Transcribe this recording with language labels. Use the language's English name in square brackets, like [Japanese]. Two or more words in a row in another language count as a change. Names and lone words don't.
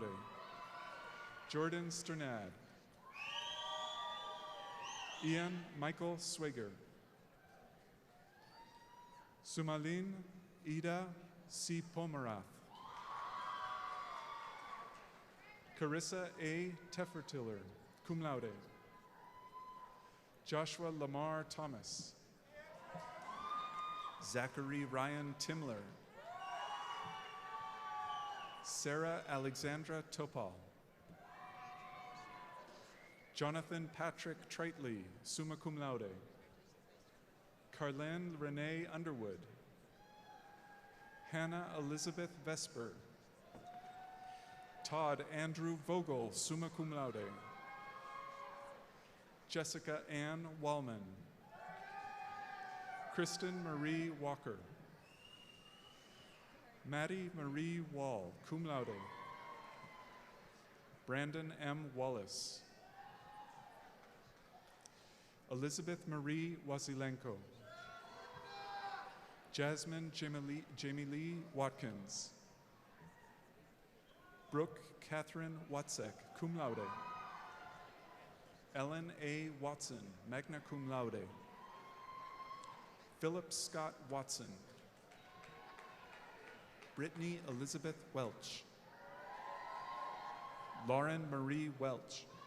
[English] Jordan Sternad. Ian Michael Swager. Sumalin Ida C. Pomerath. Carissa A. [Latin] Teffertiller, cum laude. [English] Joshua Lamar Thomas. Zachary Ryan Timler. Sarah Alexandra Topal. Jonathan Patrick Tritley, [Latin] summa cum laude. [English] Carlene Renee Underwood. Hannah Elizabeth Vesper. Todd Andrew Vogel, [Latin] summa cum laude. [English] Jessica Ann Wallman. Kristen Marie Walker. Maddie Marie Wall, [Latin] cum laude. [English] Brandon M. Wallace. Elizabeth Marie Wasilenko. Jasmine Jamie Lee Watkins. Brooke Catherine Watzek, [Latin] cum laude. [English] Ellen A. Watson, [Latin] magna cum laude. [English] Philip Scott Watson. Brittany Elizabeth Welch. Lauren Marie Welch.